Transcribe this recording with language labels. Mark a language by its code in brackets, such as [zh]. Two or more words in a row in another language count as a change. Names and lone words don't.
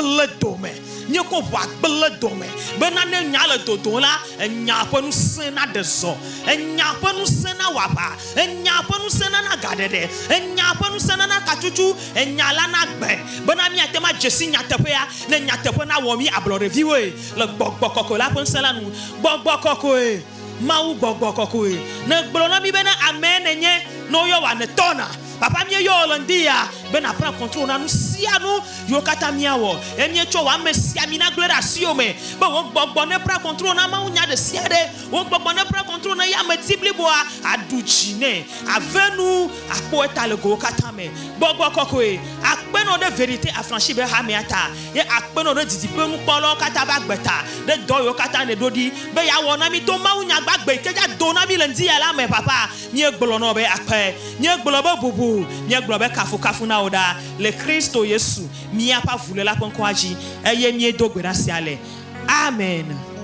[ee] gblẽ dome bena ne nya le dodom la enya ƒe ŋusẽ na ɖe zɔ enya ƒe ŋusẽ na wɔaʋa enya ƒe ŋusẽ na gaɖeɖe enya ƒe ŋusẽ na katsutsu enya la na gbe bena míate ma dzesi nyateƒea ne nyateƒe na wɔ mi ablɔɖeviwoe le gbɔgbɔ kɔkɔe la ƒe ŋusẽ la nu gbɔgbɔ kɔkɔe Mawu gbɔgbɔ kɔkɔe ne gblɔ na mi bena ame nenye no yɔ wa ne tɔna papa míeyɔ le ŋdi ya bena [fr] prend contrôle [ee] na nu sia nu yiwo katã míawɔ míetsɔ wɔ ame sia mi na gblẽ ɖe asiwo me be wo gbɔgbɔ ne [fr] prend contrôle [ee] na Mawu nya ɖe sia ɖe wo gbɔgbɔ ne [fr] prend contrôle [ee] na yameti bliboa aɖu dzi nɛ ave nu akpɔ eta le gowo katã me gbɔgbɔ kɔkɔe akpenɔ ɖe [fr] vérité affranchi [ee] be hamea ta ye akpenɔ ɖe didiƒe nukpɔlawo katã be agbeta ɖe dɔ yiwo katã ne ɖo ɖi be yeawɔ na mi to Mawu nya gbagbe ke dza do na mi le ŋdi ya la me papa míegblɔ nɔ be akpe míegblɔ be bubu míegblɔ be kafukafu na wo ɖa le Kristo Yesu míaƒe avuléla ƒe ŋkɔa dzi eye míedo gbe ɖa sia le amen.